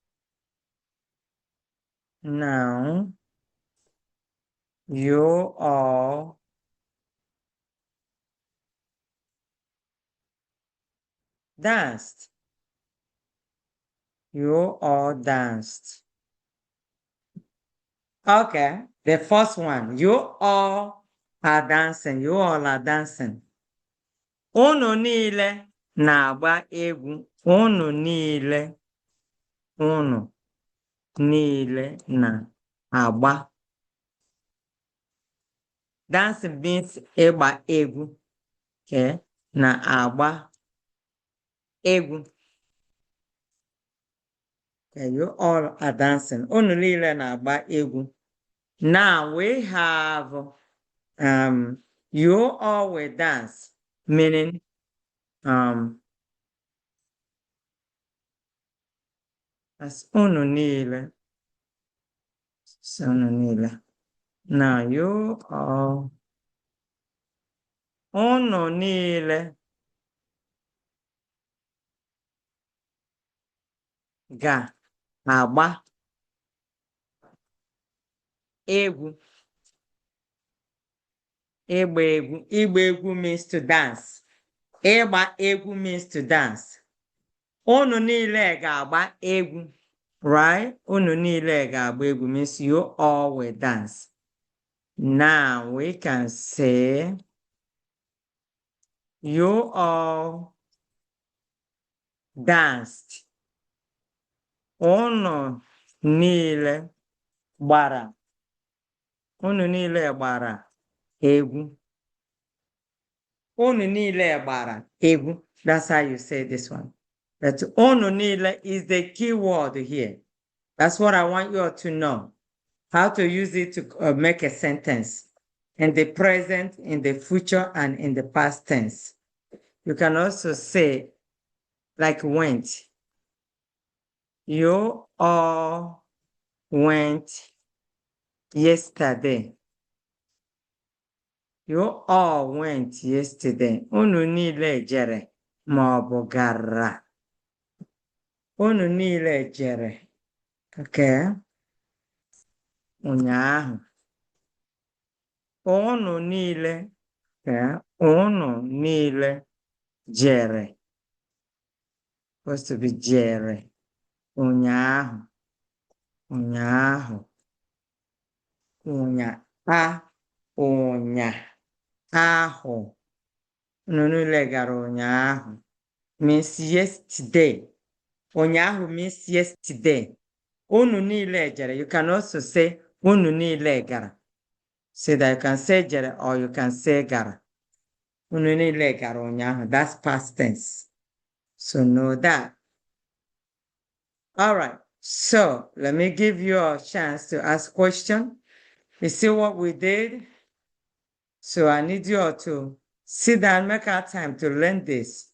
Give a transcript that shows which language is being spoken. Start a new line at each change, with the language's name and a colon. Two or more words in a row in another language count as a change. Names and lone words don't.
English: Now, you all danced. You all danced. Okay, the first one. You all are dancing. You all are dancing.
Igbo: Unu niile na-agba egwu. Unu niile. Unu niile na-agba.
English: Dancing means
Igbo: ịgba egwu. Okay, na-agba egwu.
English: Okay, you all are dancing.
Igbo: Unu niile na-agba egwu.
English: Now we have you all will dance, meaning that's
Igbo: unu niile. So unu niile.
English: Now you all
Igbo: unu niile ga-agba egwu. Ịgba egwu. Ịgba egwu
English: means to dance.
Igbo: Ịgba egwu
English: means to dance.
Igbo: Unu niile ga-agba egwu.
English: Right?
Igbo: Unu niile ga-agba egwu
English: means you all will dance. Now we can say you all danced.
Igbo: Unu niile gbara. Unu niile gbara egwu. Unu niile gbara egwu.
English: That's how you say this one. But unu niile is the key word here. That's what I want you all to know. How to use it to make a sentence in the present, in the future, and in the past tense. You can also say, like went. You all went yesterday. You all went yesterday.
Igbo: Unu niile jere ma ọ bụ gara. Unu niile jere. Okay. Ụnyaahụ. Unu niile. Okay. Unu niile jere.
English: Supposed to be
Igbo: jere. Ụnyaahụ. Ụnyaahụ. Ụnya. Ụnyaahụ. Unu niile gara ụnyaahụ.
English: Means yesterday. Ụnyaahụ means yesterday.
Igbo: Unu niile jere.
English: You can also say
Igbo: unu niile gara.
English: So that you can say jere or you can say gara.
Igbo: Unu niile gara ụnyaahụ.
English: That's past tense. So know that. All right. So let me give you a chance to ask question. You see what we did? So I need you all to sit down, make our time to learn this.